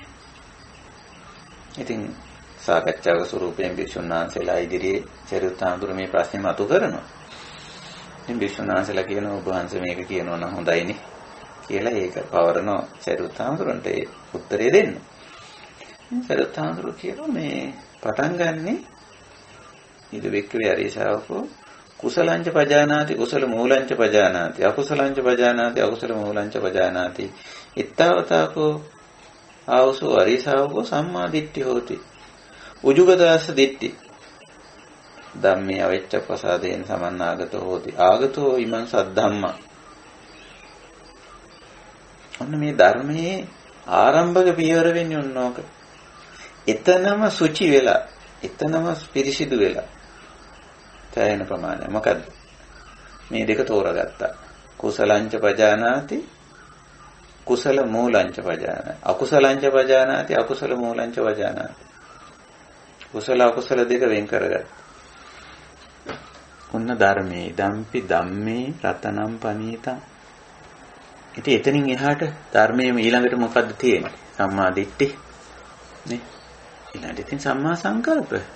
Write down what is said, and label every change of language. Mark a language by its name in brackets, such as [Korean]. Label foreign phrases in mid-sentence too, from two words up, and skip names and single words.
[Sinhala] ඉතින් සාකච්ඡාවක ස්වරූපයෙන් භික්ෂුන් වහන්සේලා ඉදිරියේ සරියුත් හාමුදුරුවෝ මේ ප්‍රශ්නේ මතු කරනවා. ඉතින් භික්ෂුන් වහන්සේලා කියනවා ඔබ වහන්සේ මේක කියනවා නම් හොඳයිනේ කියලා ඒක පවරනවා සරියුත් හාමුදුරුවන්ට ඒ උත්තරේ දෙන්න. සරියුත් හාමුදුරුවෝ කියනවා මේ පටන් ගන්නෙ [Pali] ඉද වික්‍රේ අරිසාවකෝ කුසලංච පජානාති කුසල මූලංච පජානාති අකුසලංච පජානාති අකුසල මූලංච පජානාති ittavataako ආවසෝ අරිසාවකෝ සම්මා දිට්ඨි හෝති උජුගදාස දිට්ඨි ධම්මේ අවෙච්ච ප්‍රසාදේන සමන්නාගතෝ හෝති ආගතෝ ඉමං සද්ධම්මා. [Sinhala] ඔන්න මේ ධර්මයේ ආරම්භක පියවර වෙන්නේ ඔන්නෝක. එතනම සුචි වෙලා එතනම පිරිසිදු වෙලා තැයෙන ප්‍රමාණය මොකද්ද? මේ දෙක තෝරගත්තා. [Pali] කුසලංච පජානාති කුසල මූලංච පජානාති අකුසලංච පජානාති අකුසල මූලංච පජානාති. [Sinhala] කුසල අකුසල දෙක වෙන් කරගන්න. ඔන්න ධර්මයේ [Pali] දම්පි ධම්මේ රතනම් පනීතං. [Sinhala] ඉතින් එතනින් එහාට ධර්මයේ ඊළඟට මොකද්ද තියෙන්නේ? [Pali] සම්මා දිට්ඨි [Sinhala] නේ. ඊළඟට ඉතින් සම්මා සංකල්ප.